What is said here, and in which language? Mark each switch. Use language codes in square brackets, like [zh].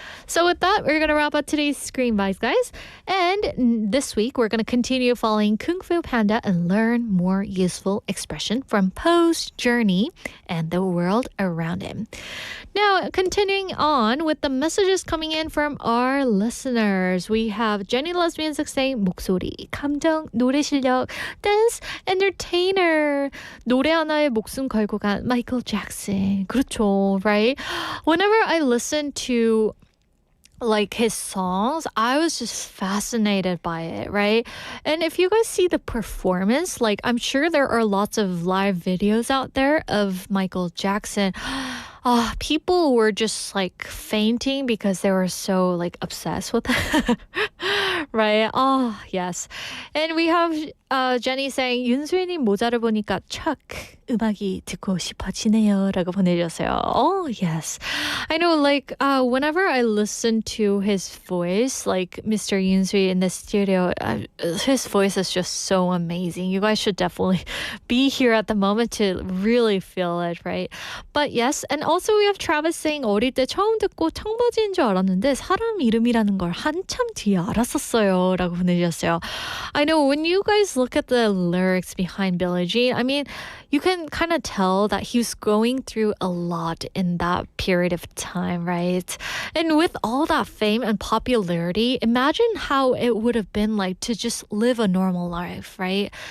[en] So with that, we're going to wrap up today's Screen Bites, guys. And this week, we're going to continue following Kung Fu Panda and learn more useful expression from Po's journey and the world around him. Now, continuing on with the messages coming in from our listeners. We have Jenny Lesbian saying [ko] 목소리, 감정, 노래 실력, [en] dance, entertainer. [ko] 노래 하나에 목숨 걸고 간 Michael Jackson. 그렇죠, [en] right? Whenever I listen to like his songs, I was just fascinated by it, right? And if you guys see the performance, like I'm sure there are lots of live videos out there of Michael Jackson. People were just like fainting because they were so like obsessed with it. Right? Oh, yes. And we have Jenny saying [ko] 윤수일님 모자를 보니까 [en] Chuck [ko] 음악이 듣고 싶어지네요 라고 보내주셨어요. [en] Oh, yes. I know, like, whenever I listen to his voice, like Mr. Yoon Soo Il in the studio, his voice is just so amazing. You guys should definitely be here at the moment to really feel it, right? But yes, and also we have Travis saying [ko] 어릴 때 처음 듣고 청바지인 줄 알았는데 사람 이름이라는 걸 한참 뒤에 알았었어요 라고 보내주셨어요. [en] I know, when you guys look at the lyrics behind Billie Jean, I mean, you can kind of tell that he was going through a lot in that period of time, right? And with all that fame and popularity, imagine how it would have been like to just live a normal life, right?